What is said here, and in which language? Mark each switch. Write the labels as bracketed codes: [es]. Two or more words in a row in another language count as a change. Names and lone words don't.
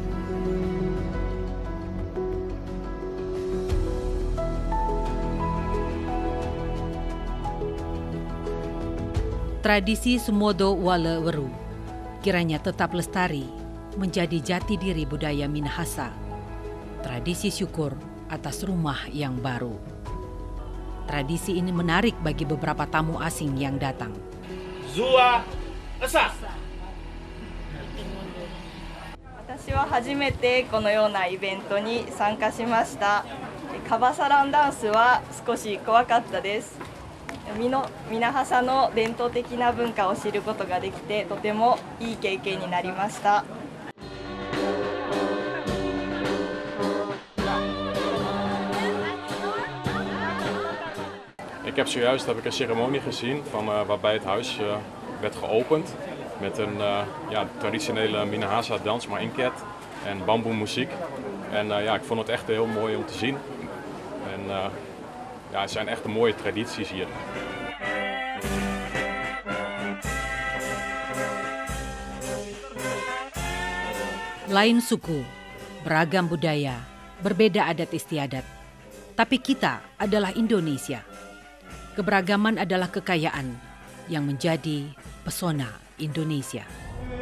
[id] Tradisi Sumodo Wale Weru kiranya tetap lestari menjadi jati diri budaya Minahasa. Tradisi syukur atas rumah yang baru. Tradisi ini menarik bagi beberapa tamu asing yang datang. Zua Esa. [ja] 私は初めてこのようなイベントに参加しました。カバサランダンスは少し怖かったです。Minahasaの伝統的な文化を知ることができてとてもいい経験になりました。 [nl] Ik heb zojuist een ceremonie gezien waarbij het huis werd geopend met een traditionele Minahasa dans, maar inket en bamboemuziek. En ik vond het echt heel mooi om te zien. En het zijn echt mooie tradities hier. [id] Lain suku, beragam budaya, berbeda adat istiadat. Tapi kita adalah Indonesia. Keberagaman adalah kekayaan yang menjadi pesona Indonesia.